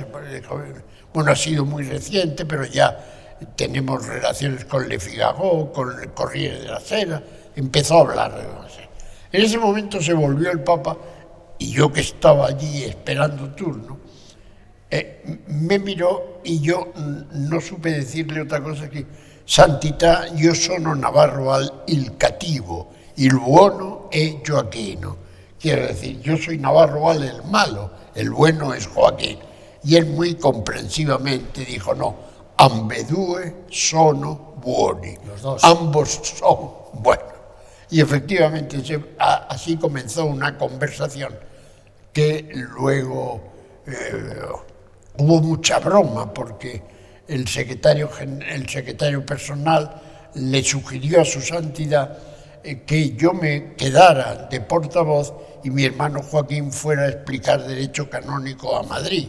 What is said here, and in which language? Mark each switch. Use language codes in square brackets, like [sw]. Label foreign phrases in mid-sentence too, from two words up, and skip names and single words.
[es] Bueno, ha sido muy reciente, pero ya tenemos relaciones con Le Figaro, con el Corriere de la Sera. Empezó a hablar de lo así. En ese momento se volvió el Papa y yo, que estaba allí esperando turno, me miró y yo no supe decirle otra cosa que [it] Santità, io sono Navarro il cattivo, il buono è Joaquino. [es] Quiere decir, yo soy Navarro el malo, el bueno es Joaquín. Y él muy comprensivamente dijo, no, [it] ambedue sono buoni. [es] Los dos. Ambos son buenos. Y efectivamente así comenzó una conversación que luego hubo mucha broma porque el secretario personal le sugirió a su santidad que yo me quedara de portavoz y mi hermano Joaquín fuera a explicar derecho canónico a Madrid.